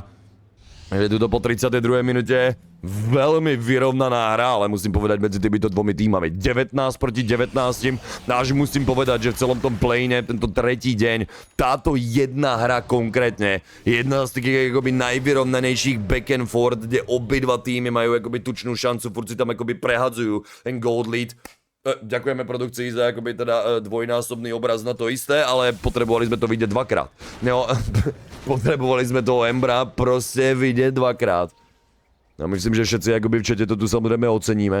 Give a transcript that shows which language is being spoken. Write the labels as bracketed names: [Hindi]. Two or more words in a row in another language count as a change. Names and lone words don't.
[Slovak] Je tu to po 32. minúte veľmi vyrovnaná hra, ale musím povedať medzi týmito dvomi týmami 19 proti 19. Až musím povedať, že v celom tom playne, tento tretí deň, táto jedna hra konkrétne, jedna z takých akoby najvyrovnanejších [English] back and forth, [Slovak] kde obidva týmy majú akoby tučnú šancu, furt si tam akoby prehadzujú ten [English] gold lead. [Slovak] Ďakujeme produkcii za akoby teda dvojnásobný obraz na to isté, ale potrebovali sme to vidieť dvakrát. No, potrebovali sme toho Embra proste vidieť dvakrát. A myslím, že všetci akoby v čete to tu samozrejme oceníme.